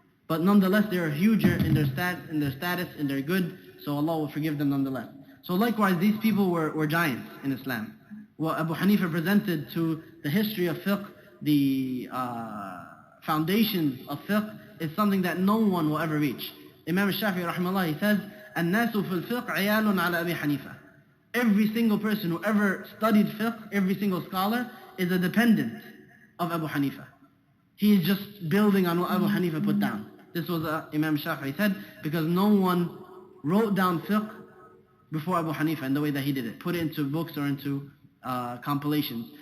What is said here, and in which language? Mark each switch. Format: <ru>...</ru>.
<en>But nonetheless, they are huger in their status, in their good, so Allah will forgive them nonetheless. So likewise, these people were giants in Islam. What Abu Hanifa presented to the history of fiqh, the foundations of fiqh, is something that no one will ever reach. Imam Shafi'i rahimahullah, he says,</en> <ar>الناس في الفقه عيال على أبي حنيفة.</ar> <en>Every single person who ever studied fiqh, every single scholar, is a dependent of Abu Hanifa. He is just building on what Abu Hanifa put down. This was Imam Shafi'i said, because no one wrote down fiqh before Abu Hanifa in the way that he did it, put it into books or into compilations.</en>